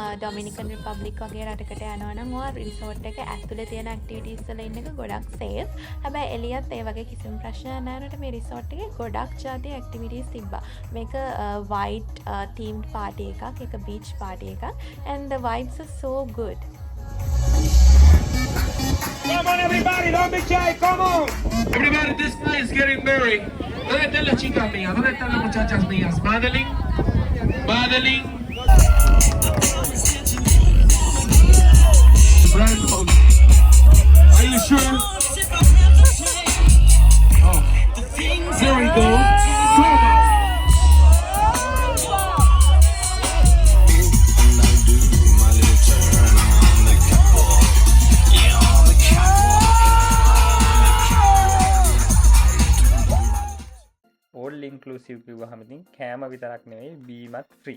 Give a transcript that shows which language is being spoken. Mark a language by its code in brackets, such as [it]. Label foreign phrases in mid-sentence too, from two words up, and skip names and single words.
[si] ඩොමිනිකන් රිපබ්ලික් වගේ රටකට යනවා නම් ඔයා රිසෝට් එක ඇතුලේ තියෙන ඇක්ටිවිටීස් වල ඉන්න එක ගොඩක් සේෆ්. හැබැයි එළියත් ඒ වගේ කිසිම ප්‍රශ්නයක් නැහැ. මේ රිසෝට් එකේ ගොඩක් જાති ඇක්ටිවිටීස් තිබ්බා. මේක [en] white themed party [si] එකක්, ඒක [en] beach party [si] එකක්, [en] and the vibes are so good. Come on, everybody, don't be shy, come on. Everybody, this guy is getting married. [es] ¿Dónde están las chicas mías? ¿Dónde están las muchachas mías? [en] Madeline, Madeline. Are you sure? Oh, there we go. Come on. all inclusive [si] කිව්වහම ඉතින් කෑම විතරක් නෙවෙයි බීමත් ෆ්‍රී.